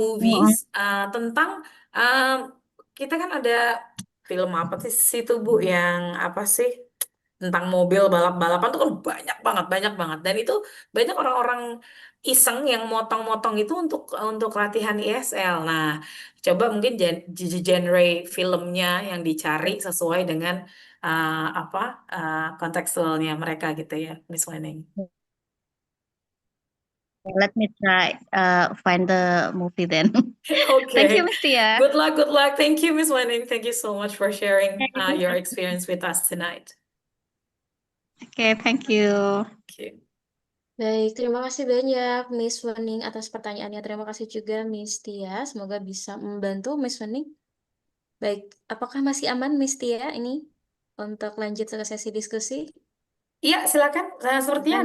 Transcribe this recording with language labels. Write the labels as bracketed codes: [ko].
[id] movies tentang kita kan ada film apa sih situ Bu yang apa sih tentang mobil balap-balapan tuh kan banyak banget dan itu banyak orang-orang iseng yang motong-motong itu untuk latihan ESL. Nah, coba mungkin genre filmnya yang dicari sesuai dengan apa kontekstualnya mereka gitu ya, Miss Wenning. [en] Let me try find the movie then. Thank you, Miss Tia. Good luck, good luck. Thank you, Miss Wenning. Thank you so much for sharing your experience with us tonight. Okay, thank you. Thank you. [id] Baik, terima kasih banyak Miss Wening atas pertanyaannya. Terima kasih juga Miss Tia. Semoga bisa membantu Miss Wening. Baik, apakah masih aman Miss Tia ini untuk lanjut ke sesi diskusi? Iya, silakan. Sepertinya